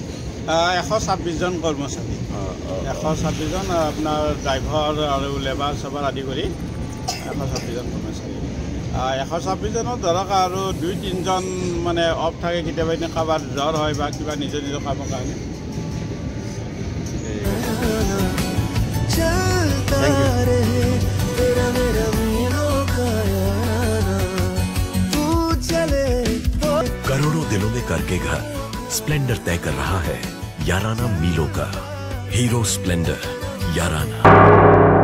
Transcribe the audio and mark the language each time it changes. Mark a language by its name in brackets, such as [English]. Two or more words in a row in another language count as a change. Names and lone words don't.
[Assamese] 126 জন কৰ্মচাৰী 126 জন আপোনাৰ ড্ৰাইভাৰ আৰু লেবাৰ চেবাৰ আদি কৰি 126 জন কৰ্মচাৰী 126 জনৰ ধৰক আৰু 2-3 জন মানে অফ থাকে কেতিয়াবা এনে কাৰোবাৰ জ্বৰ হয় বা কিবা নিজৰ নিজৰ কামৰ কাৰণে [Hindi] करोड़ों दिलों में करके घर स्प्लेंडर तय कर रहा है याराना मीलों का हीरो स्प्लेंडर याराना।